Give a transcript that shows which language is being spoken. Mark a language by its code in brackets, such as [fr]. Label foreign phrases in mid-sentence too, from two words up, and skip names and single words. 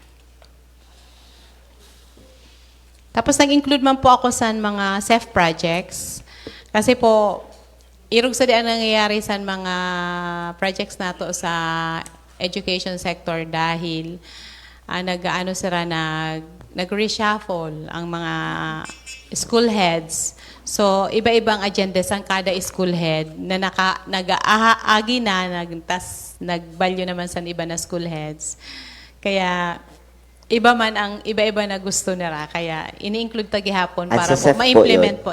[tl] Tapos nag-include man po ako sa mga [en] SEF projects. [tl] Kasi po, [msb] irog sa di [tl] ang nangyayari sa mga projects nato sa [en] education sector [tl] dahil nag-reshuffle ang mga [en] school heads. [tl] So, iba-ibang agendas ang kada [en] school head [tl] na nag-aagi na, nagbalyo naman sa iba na [en] school heads. [tl] Kaya, iba-iba na gusto nila. [msb] Kaya, ini-include ta gihapon para po ma-implement po.